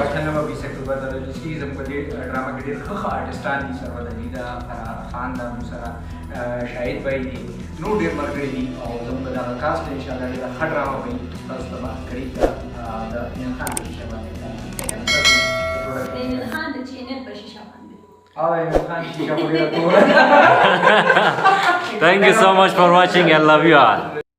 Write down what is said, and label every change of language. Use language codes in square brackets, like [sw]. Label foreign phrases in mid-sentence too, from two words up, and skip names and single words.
[ps] 20 اکتوبر د ریلیز زموږ د ډرامه کې ډېر ښه آرټسټان دي سره د لیدا خان دا سره شاهد بھائی دي نو ډېر ملګري دي او زموږ دغه کاسټ انشاءالله ډېره ښه ډرامه وي تاسو ته به قریب د انعام خان په شیشه باندې انعام خان د چینل په شیشه باندې انعام خان شیشه پورې راټوله [en] Thank you so much for watching. I love you all.